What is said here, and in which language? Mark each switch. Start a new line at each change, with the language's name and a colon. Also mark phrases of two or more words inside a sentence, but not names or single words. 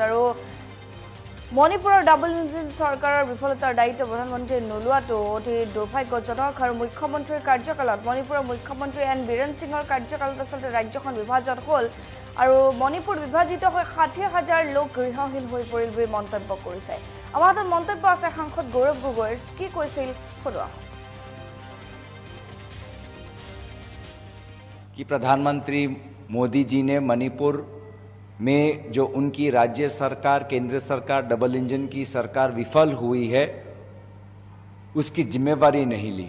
Assamese: আৰু মণিপুৰৰ
English: double engine
Assamese: চৰকাৰৰ বিফলতাৰ দায়িত্ব প্ৰধানমন্ত্ৰীয়ে নোলোৱাটো অতি দুৰ্ভাগ্যজনক। আৰু মুখ্যমন্ত্ৰীৰ কাৰ্যকালত মণিপুৰৰ মুখ্যমন্ত্ৰী এন বীৰেন সিঙৰ কাৰ্যকালত আচলতে ৰাজ্যখন বিভাজন হ'ল আৰু মণিপুৰ বিভাজিত হৈ ৬০,০০০ লোক গৃহহীন হৈ পৰিল বুলি মন্তব্য কৰিছে। আমাৰ হাতত মন্তব্য আছে সাংসদ গৌৰৱ গগৈৰ, কি কৈছিল শুনোৱা।
Hindi: कि प्रधानमंत्री मोदी जी ने मणिपुर में जो उनकी राज्य सरकार, केंद्र सरकार,
English: double engine
Hindi: की सरकार विफल हुई है, उसकी जिम्मेवारी नहीं ली।